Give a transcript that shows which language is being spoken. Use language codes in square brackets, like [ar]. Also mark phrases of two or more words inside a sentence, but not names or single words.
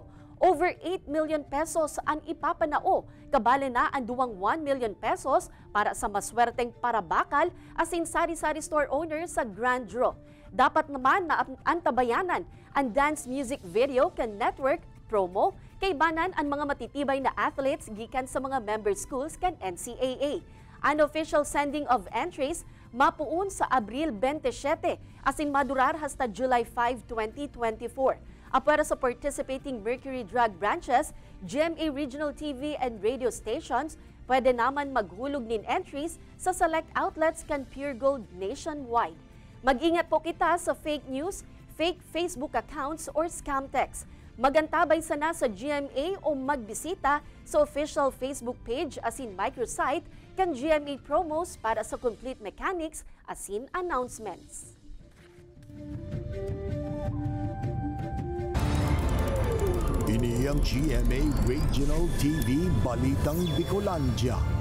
[bik] Over 8 million pesos ang ipapanao, kabale na ang 1 million pesos para sa maswerteng parabakal asing sari-sari [en] store owners [bik] sa Grand Draw. Dapat naman na antabayanan ang [en] dance music video [bik] kan [en] network promo [bik] kay banan ang mga matitibay na athletes gikan sa mga [en] member schools [bik] kan NCAA. [en] Unofficial sending of entries [bik] mapuun sa Abril 27 asing madurar hasta July 5, 2024. Apara sa participating Mercury Drug branches, GMA Regional TV [en] and radio stations, [bik] pwede naman maghulog nin entries sa [en] select outlets [bik] kan Pure Gold nationwide. Mag-ingat po kita sa [en] fake news, fake Facebook accounts or scam texts. [bik] Magantabay sana sa GMA o magbisita sa [en] official Facebook page [bik] asin microsite kan GMA promos para sa [en] complete mechanics [bik] asin announcements. Ini Ini ang GMA Regional TV Balitang Bicolandia.